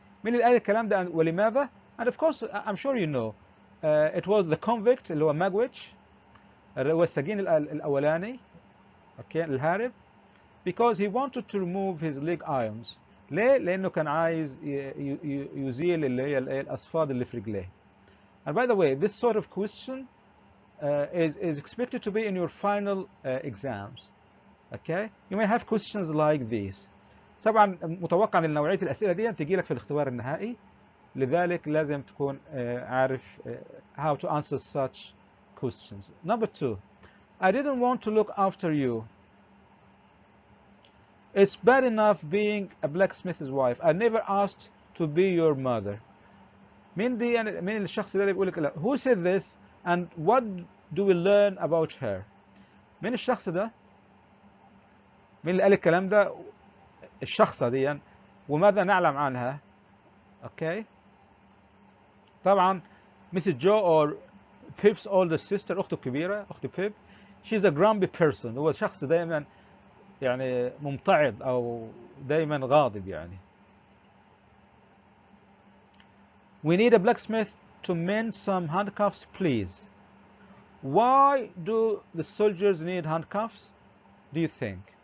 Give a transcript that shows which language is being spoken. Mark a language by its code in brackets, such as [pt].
[ar] مين اللي قال الكلام ده ولماذا؟ [en] And of course I'm sure you know it was the convict [ar] اللي هو ماجويتش، هو السجين الأولاني. [en] Okay, [ar] الهارب. [en] Because he wanted to remove his leg irons. [ar] ليه؟ لأنه كان عايز يزيل اللي هي الأصفاد اللي في رجليه. [en] And by the way, this sort of question is expected to be in your final exams. Okay? You may have questions like these. [ar] طبعا متوقع ان نوعيه الاسئله دي تجي لك في الاختبار النهائي، لذلك لازم تكون عارف [en] how to answer such questions. Number two, I didn't want to look after you. It's bad enough being a blacksmith's wife. I never asked to be your mother. [ar] مين دي يعني مين الشخص ده اللي بيقول لك لا؟ [en] Who said this and what do we learn about her? [ar] مين الشخص ده؟ مين اللي قال الكلام ده؟ الشخصة دي، وماذا نعلم عنها؟ اوكي. طبعا Mrs. [en] Joe or Pip's older sister، [ar] اخته الكبيرة، اخت بيب. [en] She's a grumpy person. [ar] هو شخص دائما يعني ممتعض او دائما غاضب يعني. [en] We need a blacksmith to mend some handcuffs, please. Why do the soldiers need handcuffs, do you think?